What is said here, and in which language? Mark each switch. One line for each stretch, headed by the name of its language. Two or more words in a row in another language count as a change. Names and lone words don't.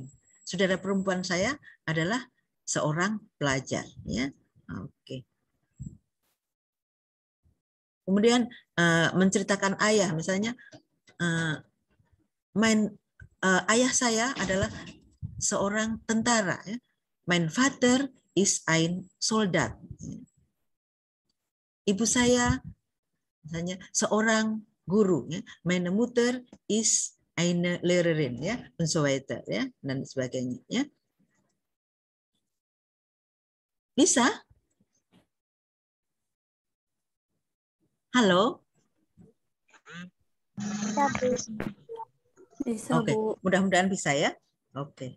Indonesian: Saudara perempuan saya adalah seorang pelajar, ya. Oke. Kemudian menceritakan ayah, misalnya ayah saya adalah seorang tentara, ya.
German: Mein Vater ist ein Soldat.
Indonesian: Ibu saya misalnya seorang guru, ya.
German: Meine Mutter ist eine Lehrerin, ya, und so weiter,
Indonesian: ya, dan sebagainya, ya. Bisa? Halo? Bisa, Oke, Bu. mudah-mudahan bisa, ya. Oke.